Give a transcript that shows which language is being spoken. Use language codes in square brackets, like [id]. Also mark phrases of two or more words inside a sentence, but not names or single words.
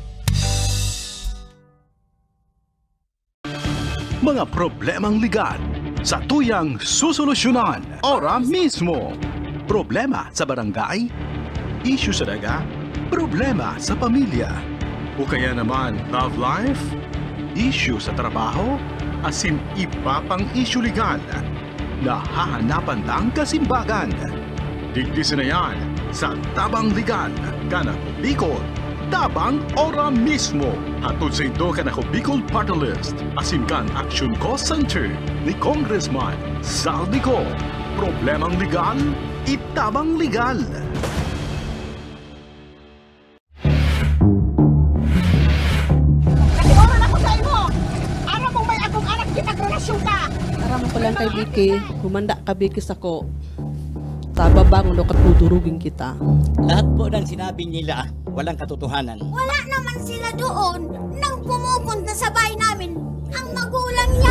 [bik] Mga problemang ligat, sa tuyang susolusyonan ora mismo. Problema sa barangay, issue sa daga, problema sa pamilya. [tl] O kaya naman [en] love life, [bik] issue sa trabaho, asin iba pang issue legal. Nahahanapan lang kasimbagan. Digdisin na yan sa Tabang Legal, Kanako Bicol, Tabang ora mismo. Hatod sa ito Kanako Bicol Party List, asin kan Action Call Center ni Congressman Saldico. Problemang legal, itabang legal. Nag-oran ako sa imo. Aram mo may akong anak kitagrelasyon ka. Aram ko lang kay Vicky, humanda ka Vicky sako. Tababang no katudurugin kita. [tl] Lahat po ng sinabi nila, walang katotohanan. Wala naman sila doon nang pumupunta sa bahay namin ang magulang niya.